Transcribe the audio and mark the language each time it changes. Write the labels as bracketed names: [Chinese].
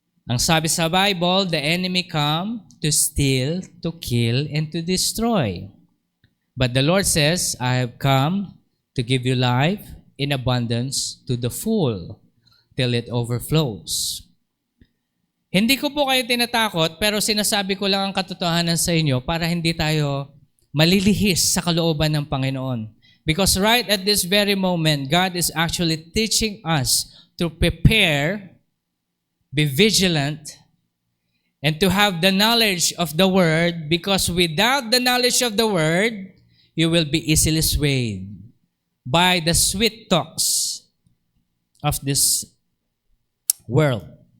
[Filipino] Ang sabi sa [English] Bible, the enemy come to steal, to kill, and to destroy. But the Lord says, I have come to give you life in abundance to the full, till it overflows. [Filipino] Hindi ko po kayo tinatakot, pero sinasabi ko lang ang katotohanan sa inyo para hindi tayo malilihis sa kalooban ng Panginoon. [English] Because right at this very moment, God is actually teaching us to prepare, be vigilant, and to have the knowledge of the Word, because without the knowledge of the Word, you will be easily swayed by the sweet talks of this world.